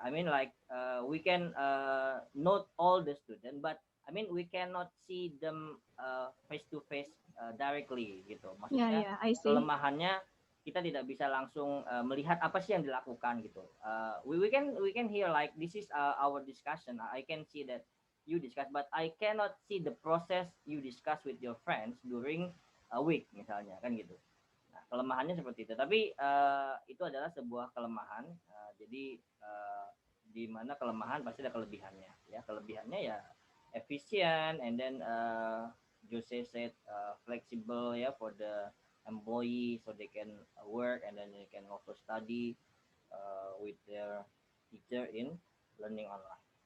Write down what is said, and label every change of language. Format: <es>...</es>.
<en>I mean, like we can note all the student, but I mean we cannot see them face to face directly gitu.</en> <id>Maksudnya</id> <en>Yeah, I see.</en> <id>kelemahannya kita tidak bisa langsung melihat apa sih yang dilakukan gitu.</id> <en>We can hear like this is our discussion. I can see that you discuss, but I cannot see the process you discuss with your friends during a week</en> <id>misalnya kan gitu.</id> <en>Nah,</en> <id>kelemahannya seperti itu. Tapi itu adalah sebuah kelemahan. Jadi di mana kelemahan pasti ada kelebihannya. Ya, kelebihannya ya efisien,</id> <en>and then Jose said flexible ya for the employee, so they can work and then they can also study with their teacher in learning online.</en>